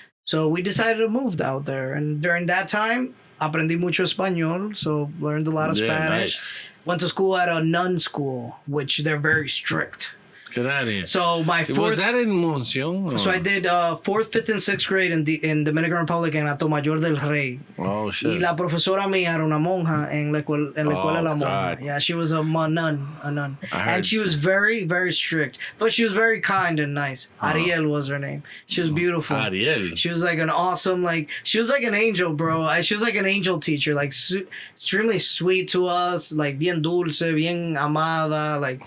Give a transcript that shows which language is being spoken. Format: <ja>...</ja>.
<en>So we decided to move out there. And during that time,</en> <es>aprendí mucho español,</es> <en>so learned a lot of Spanish. Nice. Went to school at a nun school, which they're very strict. Get out of here. So my Was fourth... that in Monción? So I did 4th, 5th, and 6th grade in Dominican Republic en Atomayor del Rey. Oh,</en> <es>Y</es> <en>shit.</en> <es>la profesora mía era una monja en la escuela de la monja.</es> <en>God. Yeah, she was a nun. I heard- And she was very, very strict. But she was very kind and nice. Ariel was her name. She was beautiful. Ariel. She was like an awesome, like, she was like an angel, bro. She was like an angel teacher, like extremely sweet to us, like</en> <es>bien dulce, bien amada,</es> <en>like,</en>